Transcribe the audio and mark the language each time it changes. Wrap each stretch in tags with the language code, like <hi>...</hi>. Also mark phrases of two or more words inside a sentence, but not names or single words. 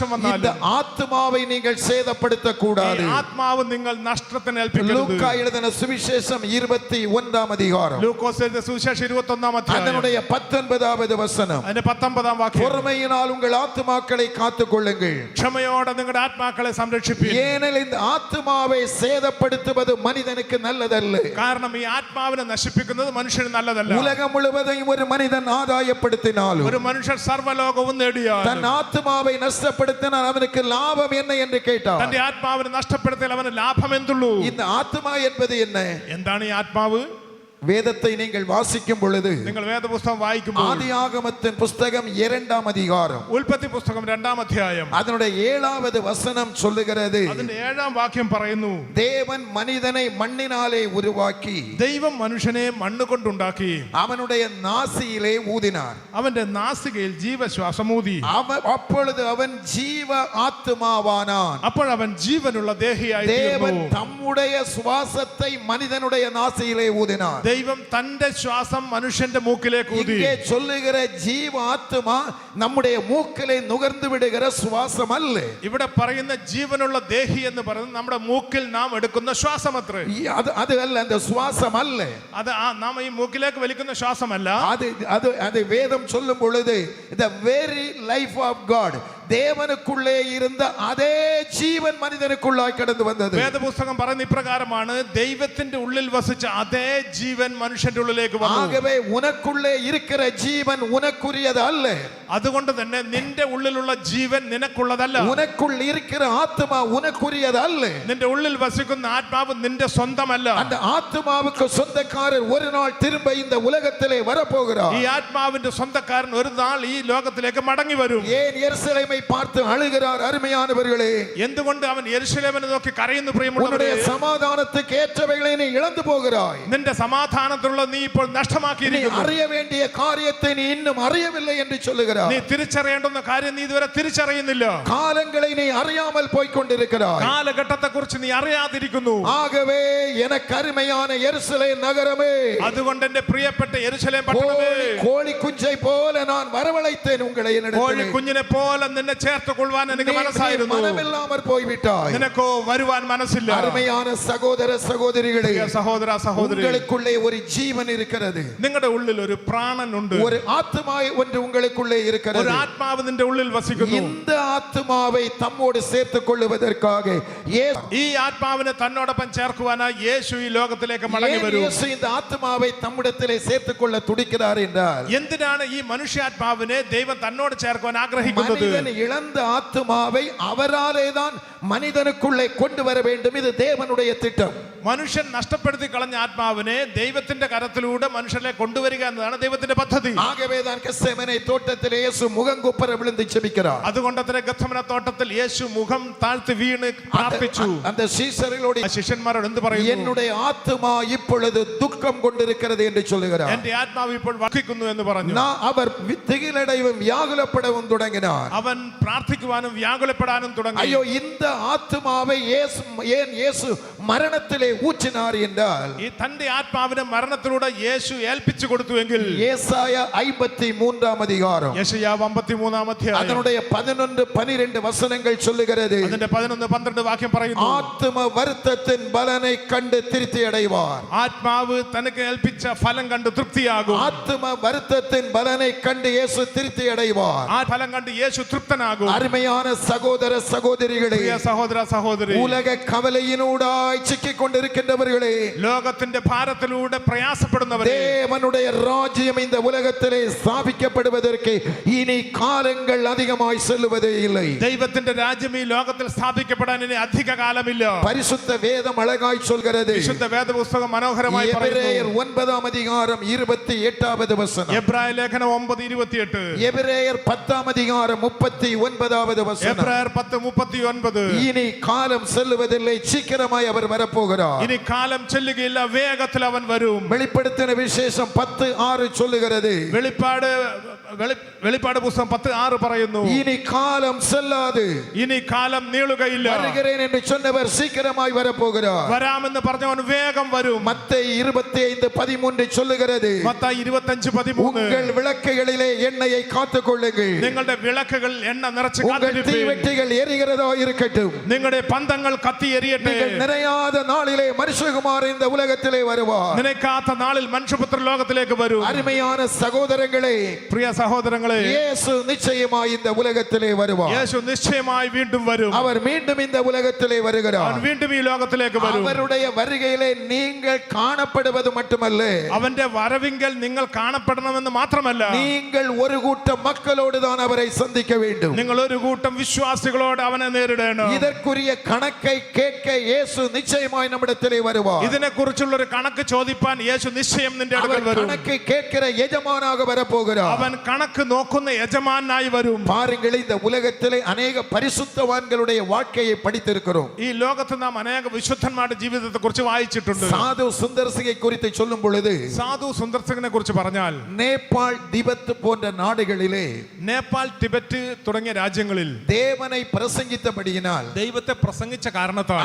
<ta>இந்த</ta> <ml>വന്നാലും</ml> <ta>ஆத்துமாவை நீங்கள் சேதப்படுத்த கூடாது.</ta> <ml>ഈ ആത്മാവ് നിങ്ങൾ നഷ്ടത്തിന് ഏൽപ്പിക്കരുത്.</ml> <ta>லூக்கா எழுதின சுவிசேஷம் 21ஆம் அதிகாரம்</ta> <ml>ലൂക്കോസ് എഴുതിയ സുവിശേഷം 21-ാം അധ്യായം</ml> <ta>அதனுடைய 19வது வசனம்.</ta> <ml>അതിന്റെ 19-ാം വാക്യം.</ml> <ta>பொறுமையினால் உங்கள் ஆத்துமாக்களை காத்துக்கொள்ளுங்கள்.</ta> <ml>ക്ഷമയോടെ നിങ്ങളുടെ ആത്മാക്കളെ സംരക്ഷിപ്പിൻ.</ml> <ta>ஏனெனில் இந்த ஆத்துமாவை சேதப்படுத்துவது மனிதனுக்கு நல்லதல்ல.</ta> <ml>കാരണം ഈ ആത്മാവിനെ നശിപ്പിക്കുന്നത് മനുഷ്യന് നല്ലതല്ല.</ml> <ta>உலகம் முழுவதையும் ஒரு மனிதன் ஆதாயப்படுத்தினாலும்,</ta> <ml>ഒരു മനുഷ്യൻ സർവ്വലോകവും നേടിയാൽ</ml> <ta>தன் ஆத்துமாவை நஷ்டப்படுத்தினால் அவனுக்கு லாபம் என்ன என்று கேட்டார்.</ta> <ml>തന്റെ ആത്മാവിനെ നഷ്ടപ്പെടുത്തിയാൽ അവന് ലാഭം എന്തുള്ളൂ?</ml> <ta>இந்த ஆத்துமா என்பது என்ன?</ta> <ml>എന്താണ് ഈ ആത്മാവ്?</ml> <ta>வேதத்தை நீங்கள் வாசிக்கும் பொழுது</ta> <ml>നിങ്ങൾ വേദപുസ്തകം വായിക്കുമ്പോൾ</ml> <ta>ஆதியாகமத்தின் புஸ்தகம் 2ஆம் அதிகாரம்</ta> <ml>ഉൽപ്പത്തി പുസ്തകം 2-ാം അധ്യായം</ml> <ta>அதனுடைய 7வது வசனம் சொல்லுகிறது,</ta> <ml>അതിന്റെ 7-ാം വാക്യം പറയുന്നു,</ml> <ta>தேவன் மனிதனை மண்ணினாலே உருவாக்கி</ta> <ml>ദൈവം മനുഷ്യനെ മണ്ണ് കൊണ്ടുണ്ടാക്കി</ml> <ta>அவனுடைய நாசியிலே ஊதினார்.</ta> <ml>അവന്റെ നാസികയിൽ ജീവശ്വാസം ഊതി.</ml> <ta>அப்பொழுது அவன் ஜீவ ஆத்துமாவானான்.</ta> <ml>അപ്പോഴവൻ ജീവനുള്ള ദേഹിയായി</ml> <ta>தேவன்</ta> <ml>തീർന്നു.</ml> <ta>தம்முடைய சுவாசத்தை மனிதனுடைய நாசியிலே ஊதினார்.</ta> <ml>ദൈവം തന്റെ ശ്വാസം മനുഷ്യന്റെ മൂക്കിലേക്ക് ഊതി.</ml> <ta>இங்கே சொல்லுகிற ஜீவ ஆத்துமா நம்முடைய மூக்கிலே நுகர்ந்து விடுகிற சுவாசம் அல்ல.</ta> <ml>ഇവിടെ പറയുന്ന ജീവനുള്ള ദേഹി എന്ന് പറയുന്നത് നമ്മുടെ മൂക്കിൽ നാം എടുക്കുന്ന ശ്വാസമത്രേ.</ml> <ta>அது அல்ல, அந்த சுவாசம் அல்ல.</ta> <ml>അത് നാം ഈ മൂക്കിലേക്ക് വലിക്കുന്ന ശ്വാസമല്ല.</ml> <ta>அது வேதம் சொல்லும் பொழுது</ta> <en>the very life of God,</en> <ta>தேவனுக்குள்ளே இருந்த அதே ஜீவன் மனிதனுக்குள்ளாய் கடந்து வந்தது.</ta> <ml>വേദപുസ്തകം പറയുന്ന ഇപ്രകാരമാണ്, ദൈവത്തിന്റെ ഉള്ളിൽ വസിച്ച അതേ ജീവൻ മനുഷ്യന്റെ ഉള്ളിലേക്ക് വന്നു.</ml> <ta>ஆகவே உனக்குள்ளே இருக்கிற ஜீவன் உனக்குரியது அல்ல.</ta> <ml>അതുകൊണ്ട് തന്നെ നിന്റെ ഉള്ളിലുള്ള ജീവൻ നിനക്കുള്ളതല്ല.</ml> <ta>உனக்குள் இருக்கிற ஆத்துமா உனக்குரியது அல்ல.</ta> <ml>നിന്റെ ഉള്ളിൽ വസിക്കുന്ന ആത്മാവ് നിന്റെ സ്വന്തമല്ല.</ml> <ta>அந்த ஆத்துமாவுக்கு சொந்தக்காரர் ஒரு நாள் திரும்ப இந்த உலகத்திலே வரப்போகிறார்.</ta> <ml>ഈ ആത്മാവിന്റെ സ്വന്തക്കാരൻ ഒരു നാൾ ഈ ലോകത്തിലേക്ക് മടങ്ങി വരും.</ml> <ta>ஏன் எருசலேமை பார்த்து அழுகிறார் அருமையானவர்களே?</ta> <ml>എന്തുകൊണ്ട് അവൻ യെരൂശലേമിനെ നോക്കി കരയുന്നു? പ്രിയമുള്ളവരേ,</ml> <ta>உன்னுடைய சமாதானத்துக்கு ஏற்றவைகளை நீ இழந்து போகிறாய்.</ta> <ml>നിന്റെ സമാധാനത്തിലുള്ള നീ ഇപ്പോൾ</ml> <ta>நீ</ta> <ml>നഷ്ടമാക്കിയിരിക്കുന്നു.</ml> <ta>அறிய வேண்டிய காரியத்தை நீ இன்னும் அறியவில்லை என்று சொல்லுகிறார்.</ta> <ml>നീ തിരിച്ചറിയേണ്ടുന്ന കാര്യം നീ ഇതുവരെ തിരിച്ചറിയുന്നില്ല.</ml> <ta>காலங்களை நீ அறியாமல் போய்க் கொண்டிருக்கிறாய்.</ta> <ml>കാലഘട്ടത്തെ കുറിച്ച് നീ അറിയാതിരിക്കുന്നു.</ml> <ta>ஆகவே எனக்கு அருமையான எருசலேம் நகரமே,</ta> <ml>അതുകൊണ്ട് എന്റെ പ്രിയപ്പെട്ട യെരൂശലേം പട്ടണമേ,</ml> <ta>கோழி குஞ்சை போல நான் வரவழைத்தேன் உங்களை என்னிடத்திலே.</ta> <ml>കോഴി കുഞ്ഞിനെ പോലെ നിന്നെ ചേർത്ത് കൊള്ളുവാൻ എനിക്ക് മനസ്സായിരുന്നു.</ml> <ta>மனமில்லாமற் போய்விட்டாய்.</ta> <ml>നിനക്കോ വരുവാൻ മനസ്സില്ല.</ml> <ta>அருமையான சகோதர சகோதரிகளே,</ta> <ml>സഹോദര സഹോദരി,</ml> <ta>உங்களுக்குள்ளே ஒரு ஜீவன் இருக்கிறது.</ta> <ml>നിങ്ങളുടെ ഉള്ളിൽ ഒരു പ്രാണനുണ്ട്.</ml> <ta>ஒரு ஆத்துமா ஒன்று உங்களுக்குள்ளே இருக்கிறது.</ta> <ml>ഒരു ആത്മാവ് നിന്റെ ഉള്ളിൽ വസിക്കുന്നു.</ml> <ta>இந்த ஆத்துமாவை தம்மோடு சேர்த்துக் கொள்வதற்காக</ta> <ml>ഈ ആത്മാവിനെ തന്നോടൊപ്പം ചേർക്കുവാനായി യേശു ഈ ലോകത്തിലേക്ക് മടങ്ങി വരും.</ml> <ta>இயேசு இந்த ஆத்துமாவை தம்மிடத்திலே சேர்த்துக் கொள்ள துடிக்கிறார் என்றால்,</ta> <ml>എന്തിനാണ് ഈ മനുഷ്യാത്മാവിനെ ദൈവം തന്നോട് ചേർക്കുവാൻ ആഗ്രഹിക്കുന്നത്?</ml> <ta>மனிதன் இழந்த ஆத்துமாவை அவராலே தான் மனிதனுக்குள்ளே கொண்டு வர வேண்டும். இது தேவனுடைய திட்டம்.</ta> <ml>മനുഷ്യൻ നഷ്ടപ്പെടുത്തി കളഞ്ഞ ആത്മാവിനെ ദൈവത്തിന്റെ കരത്തിലൂടെ മനുഷ്യനെ കൊണ്ടുവരിക എന്നതാണ് ദൈവത്തിന്റെ പദ്ധതി.</ml> <ta>ஆகவேதான் கெத்செமனே தோட்டத்தில் இயேசு முகங்குப்புற விழுந்து ஜெபிக்கிறார்.</ta> <ml>അതുകൊണ്ടത്രേ ഗത്സമന തോട്ടത്തിൽ യേശു മുഖം താഴ്ത്തി വീണ് പ്രാർത്ഥിച്ചു.</ml> <ta>அந்த சீஷர்களோடு</ta> <ml>ശിഷ്യന്മാരോട് എന്ത് പറയുന്നു?</ml> <ta>என்னுடைய ஆத்துமா இப்பொழுது துக்கம் கொண்டிருக்கிறது என்று சொல்லுகிறார்.</ta> <ml>എന്റെ ആത്മാവ് ഇപ്പോൾ വഹിക്കുന്നു എന്ന് പറഞ്ഞു.</ml> <ta>அவர் திகிலடைவும் வியாகுலப்படவும் தொடங்கினார்.</ta> <ml>അവൻ പ്രാർത്ഥിക്കുവാനും വ്യാകുലപ്പെടാനും തുടങ്ങി.</ml> <ta>ஐயோ, இந்த ஆத்துமாவை ஏன் இயேசு மரணத்திலே ஊற்றினார் என்றால்,</ta> <ml>തന്റെ ആത്മാവിനെ മരണത്തിലൂടെ യേശു ഏൽപ്പിച്ചു കൊടുത്തുവെങ്കിൽ</ml> <ta>ஏசாயா 53 அதிகாரம்</ta> <ml>യെശയ്യാവ് 53 അധ്യായം</ml> <ta>அதனுடைய 11-12 வசனங்கள் சொல்லுகிறது.</ta> <ml>അതിന്റെ 11-12 വാക്യം പറയുന്നു,</ml> <ta>ஆத்தும வருத்தத்தின் பலனை கண்டு திருப்தி அடைவார்.</ta> <ml>ആത്മാവ് തനിക്ക് ഏൽപ്പിച്ച ഫലം കണ്ട് തൃപ്തിയാകും.</ml> <ta>ஆத்தும வருத்தத்தின் பலனை கண்டு இயேசு திருப்தி அடைவார்.</ta> <ml>ആ ഫലം കണ്ട് യേശു തൃപ്തനാകും.</ml> <ta>அருமையான சகோதர சகோதரிகளே,</ta> <ml>പ്രിയ സഹോദര സഹോദരി,</ml> <ta>உலக கவலையினூடாய் சிக்கிக் கொண்டிருக்கின்றவர்களே,</ta> <ml>ലോകത്തിന്റെ ഭാരത്തിലൂടെ പ്രയാസപ്പെടുന്നവരെ,</ml> <ta>தேவனுடைய ராஜ்யம் இந்த உலகத்திலே ஸ்தாபிக்கப்படுவதற்கு இனி காலங்கள் அதிகமாய் செல்லுவதே இல்லை.</ta> <ml>ദൈവത്തിന്റെ രാജ്യം ഈ ലോകത്തിൽ സ്ഥാപിക്കപ്പെടാൻ ഇനി അധിക കാലമില്ല.</ml> <ta>பரிசுத்த வேதம் அழகாய் சொல்கிறது.</ta> <ml>വിശുദ്ധ വേദപുസ്തകം മനോഹരമായി പറയുന്നു.</ml> <ta>எபிரேயர் 9 அதிகாரம் 28 வசனம்.</ta> <ml>എബ്രായ ലേഖനം 9:28.</ml> <ta>எபிரேயர் 10 அதிகாரம் 39 வசனம்.</ta> <ml>എബ്രായർ 10:39.</ml> <ta>இனி காலம் செல்லுவதில்லை, சீக்கிரமாய் அவர் வரப்போகிறார்.</ta> <ml>ഇനി കാലം ചെല്ലുകയില്ല, വേഗത്തിൽ അവൻ വരും.</ml> <ta>வெளிப்படுத்தின விசேஷம் 10:6 சொல்லுகிறது.</ta> <ml>വെളിപ്പാട് പുസ്തകം 10:6 പറയുന്നു,</ml> <ta>இனி காலம் செல்லாது,</ta> <ml>ഇനി കാലം നീളുകയില്ല.</ml> <ta>வருகிறேன் என்று சொன்னவர் சீக்கிரமாய் வரப்போகிறார்.</ta> <ml>വരാമെന്ന് പറഞ്ഞവൻ വേഗം വരും.</ml> <ta>மத்தேயு 25:13 சொல்லுகிறது,</ta> <ml>മത്തായി 25:13.</ml> <ta>உங்கள் விளக்குகளிலே எண்ணெயை காத்துக் கொள்ளுங்கள்,</ta> <ml>നിങ്ങളുടെ വിളക്കുകൾ എണ്ണ നിറച്ച്</ml> <ta>உங்கள்</ta> <ml>കാത്തിരിപ്പീൻ.</ml> <ta>தீவெட்டிகள் எரிகிறதா இருக்கட்டும்,</ta> <ml>നിങ്ങളുടെ പന്തങ്ങൾ കത്തി എരിയട്ടെ.</ml> <ta>நீங்கள் நிறையாத நாளிலே மனுஷகுமாரன் இந்த உலகத்திலே வருவார்.</ta> <ml>നിനക്കാത്ത നാളിൽ മനുഷ്യപുത്രൻ ലോകത്തിലേക്ക് വരും.</ml> <ta>அருமையான சகோதரங்களே,</ta> <ml>പ്രിയ സഹോദരങ്ങളെ,</ml> <ta>இயேசு நிச்சயமாய் இந்த உலகத்திலே வருவார்.</ta> <ml>യേശു നിശ്ചയമായി വീണ്ടും വരും.</ml> <ta>அவர் மீண்டும் இந்த உலகத்திலே வருகிறார்.</ta> <ml>അവൻ വീണ്ടും ഈ ലോകത്തിലേക്ക് വരും.</ml> <ta>அவருடைய வருகையிலே நீங்கள் காணப்படுவது மட்டுமல்ல,</ta> <ml>അവന്റെ വരവിങ്കൽ നിങ്ങൾ കാണപ്പെടണമെന്ന് മാത്രമല്ല,</ml> <ta>நீங்கள் ஒரு கூட்டம் மக்களோடு தான் அவரை சந்திக்க வேண்டும்.</ta> <ml>നിങ്ങൾ ഒരു കൂട്ടം വിശ്വാസികളോട് അവനെ നേരിടണം.</ml> <ta>இதற்குரிய கணக்கை கேட்க இயேசு நிச்சயமாய் நம்மிடத்திலே வருவார்.</ta> <ml>ഇതിനെക്കുറിച്ചുള്ള ഒരു കണക്ക് ചോദിപ്പാൻ യേശു നിശ്ചയം നിന്റെ അടുക്കൽ</ml> <ta>அவர்</ta> <ml>വരും.</ml> <ta>கணக்கை கேட்கிற எஜமானாக வரப்போகிறார்.</ta> <ml>അവൻ കണക്ക് നോക്കുന്ന യജമാനായി വരും.</ml> <ta>பாருங்கள், இந்த உலகத்திலே अनेक பரிசுத்தவான்களுடைய வாழ்க்கையை படித்திருக்கிறோம்.</ta> <ml>ഈ ലോകത്ത് നാം അനേക വിശുദ്ധന്മാരുടെ ജീവിതത്തെ കുറിച്ച് വായിച്ചിട്ടുണ്ട്.</ml> <ta>சாது சுந்தர் சிங்கை குறித்து சொல்லும் பொழுது,</ta> <ml>സാധു സുന്ദർ സിംഗിനെ കുറിച്ച് പറഞ്ഞാൽ,</ml> <ta>நேபாள் திபெத் போன்ற நாடுகளிலே</ta> <ml>നേപ്പാൾ ടിബറ്റ് തുടങ്ങിയ രാജ്യങ്ങളിൽ</ml> <ta>தேவனை பிரசங்கித்தபடியினால்</ta> <ml>ദൈവത്തെ പ്രസംഗിച്ച കാരണത്താൽ</ml>